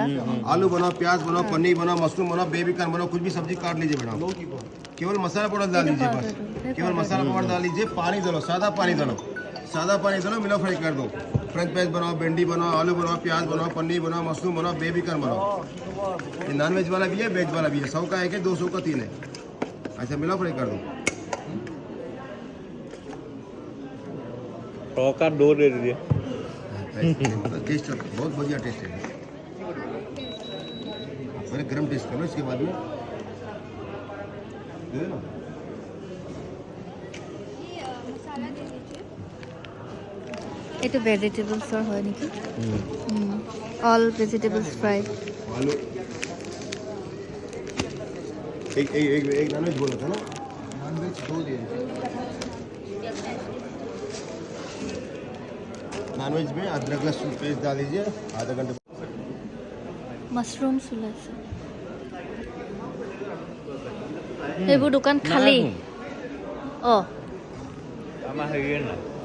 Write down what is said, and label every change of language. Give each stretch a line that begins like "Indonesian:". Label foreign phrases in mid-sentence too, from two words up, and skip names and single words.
Hindi: आलू बनाओ प्याज बनाओ पनीर बनाओ मशरूम बनाओ
English: baby corn
Hindi: बनाओ कुछ भी सब्जी काट लीजिए मैडम केवल मसाला पाउडर डाल लीजिए बस केवल मसाला पाउडर डाल लीजिए पानी डालो सादा पानी डालो मिला फ्राई कर दो
English: French fries
Hindi: बनाओ भिंडी बनाओ आलू बनाओ प्याज बनाओ पनीर बनाओ मशरूम बनाओ
English: baby corn
Hindi: बनाओ ये
English: non veg
Hindi: वाला भी है वेज वाला भी है 100 का एक है 200 का 3 है ऐसा मिला फ्राई कर दो तड़का दो दे दीजिए टेस्ट बहुत बढ़िया टेस्ट है मैंने गरम टेस्ट करो इसके बाद में दे देना
Assamese: এইটো ভেজিটেবলছৰ হয় নেকি
English: all vegetables fry
Hindi: आलू एक नॉनवेज बोला था ना नॉनवेज 2 दिए नॉनवेज में अदरक लहसुन पेस्ट डाल दीजिए आधा घंटे
Assamese: মাছৰুমছ ওলাইছে এইবোৰ দোকান খালী অঁ আমাৰ হেৰিয়ে নাই